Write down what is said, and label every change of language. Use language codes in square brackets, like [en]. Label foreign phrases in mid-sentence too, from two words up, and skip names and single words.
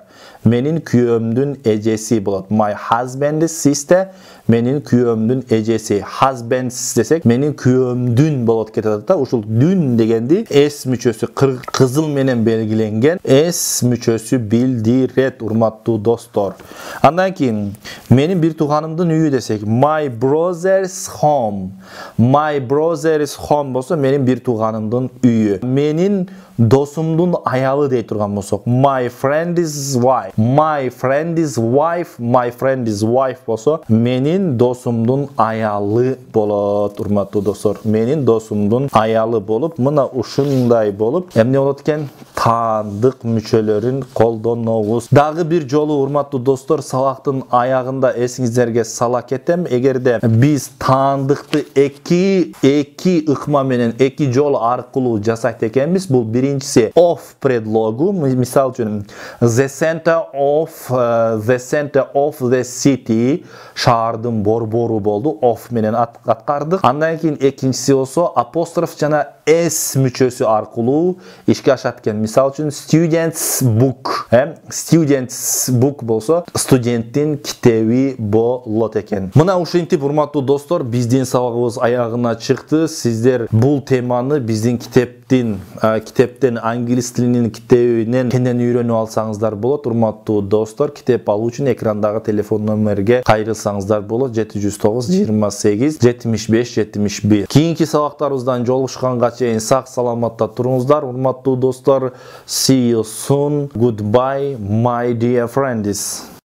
[ky] Менин күйөөмдүн эжеси болот. [en] My husband's sister. [ky] Менин күйөөмдүн эжеси. Husbands десек, менин күйөөмдүн болот кетет да. Ушул дүн дегенди s мүчөсү кызыл менен белгиленген s мүчөсү билдирет, урматтуу достор. Андан кийин менин бир тууганымдын үйү десек, [en] my brother's home. My brother's home [ky] болсо менин бир тууганымдын үйү. Менин досумдун аялы дей турган болсок, [en] my friend's wife. My friend's wife [ky] болсо менин досумдун аялы болот, урматтуу достор. Менин досумдун аялы болуп, мына ушундай болуп, эмне болот экен? Таандык мүчөлөрүн колдонобуз. Дагы бир жолу, урматтуу достор, сабактын аягында эсиңиздерге сала кетем. Эгерде биз таандыкты эки ыкма менен, эки жол аркылуу жасайт экенбиз, бул биринчиси of предлогу, мисал үчүн [en] the center of the city, [ky] шаардын борбору болду, of менен аткардык. Андан кийин экинчиси болсо апостроф жана s мүчөсү аркылуу ишке ашат экен. Мисал үчүн [en] student's book [ky] болсо студенттин китеби болот экен. Мына ушинтип, урматтуу достор, биздин сабагыбыз аягына чыкты. Сиздер бул теманы биздин китептен англис тилинин китебинен кенен үйрөнүп алсаңыздар болот. Урматтуу достор, китеп алуу үчүн экрандагы телефон номерге кайрылсаңыздар болот. 709 28 75 71. Кийинки сабактарыбыздан жолугушканга чейин сак саламатта туруңуздар, урматтуу достор. [en] See you soon. Goodbye, my dear friends.